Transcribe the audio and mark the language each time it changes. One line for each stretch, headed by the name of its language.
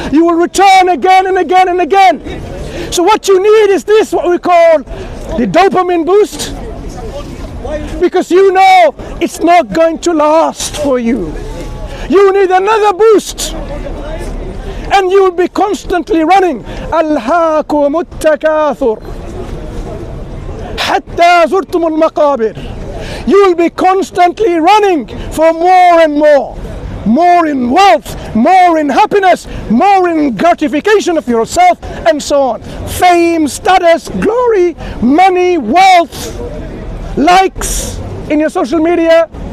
English: You will return again and again and again. So what you need is this, what we call the dopamine boost, because you know it's not going to last for you. You need another boost, and you will be constantly running.
Arabic: ألهاكم التكاثر حتى زرتم المقابر.
English: You will be constantly running for more and more in wealth, more in happiness, more in gratification of yourself, and so on. Fame, status, glory, money, wealth, likes in your social media.